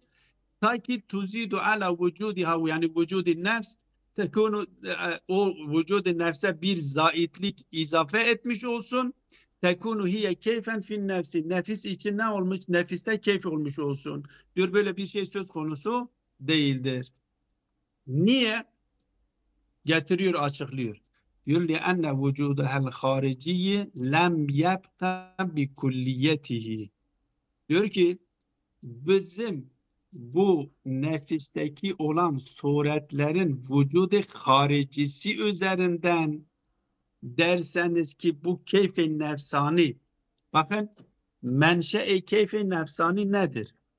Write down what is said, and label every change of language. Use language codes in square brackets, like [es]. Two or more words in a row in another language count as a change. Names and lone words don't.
[tr] Ta ki [ar] تزيد على وجودها [tr] yani [ar] وجود النفس تكون [tr] o vücudun nefse bir zaitlik izafe etmiş olsun. [ar] تكون هي كيفا في النفس. [tr] Nefis için ne olmuş? Nefiste keyif olmuş olsun. Diyor böyle bir şey söz konusu değildir. Niye? Getiriyor, açıklıyor. [ar] Diyor لِأَنَّ وُجُودَهَا الْخَارِجِيِّ لَمْ يَبْقَ بِكُلِّيَتِهِ. [tr] Diyor ki bizim bu nefisteki olan suretlerin vücudu haricisi üzerinden derseniz ki bu keyfi nefsani, bakın menşe-i keyfi nefsani nedir?